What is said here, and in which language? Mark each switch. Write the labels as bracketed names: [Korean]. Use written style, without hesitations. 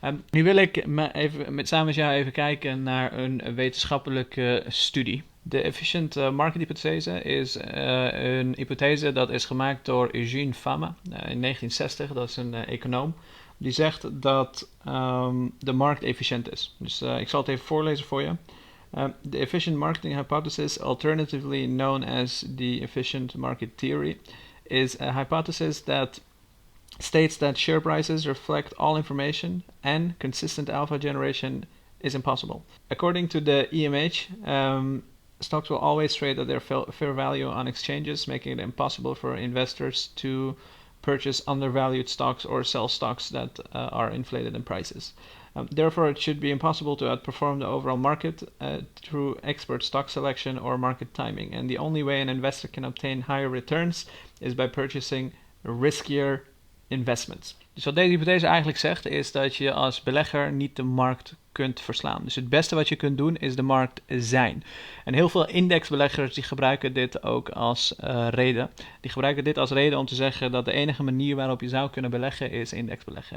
[Dutch] Nu wil ik samen met jou even kijken naar een wetenschappelijke studie. De efficient market hypothese is een hypothese dat is gemaakt door Eugene Fama in 1960. Dat is een econoom. Die zegt dat de markt efficiënt is. Dus ik zal het even voorlezen voor je. [English] The efficient marketing hypothesis, alternatively known as the efficient market theory, is a hypothesis that states that share prices reflect all information and consistent alpha generation is impossible. According to the EMH, stocks will always trade at their fair value on exchanges, making it impossible for investors to purchase undervalued stocks or sell stocks that are inflated in prices. Therefore, it should be impossible to outperform the overall market through expert stock selection or market timing. And the only way an investor can obtain higher returns is by purchasing riskier investments. [Dutch] Dus wat deze hypothese eigenlijk zegt is dat je als belegger niet de markt kunt verslaan. Dus het beste wat je kunt doen is de markt zijn. En heel veel indexbeleggers die gebruiken dit ook als reden. Die gebruiken dit als reden om te zeggen dat de enige manier waarop je zou kunnen beleggen is indexbeleggen.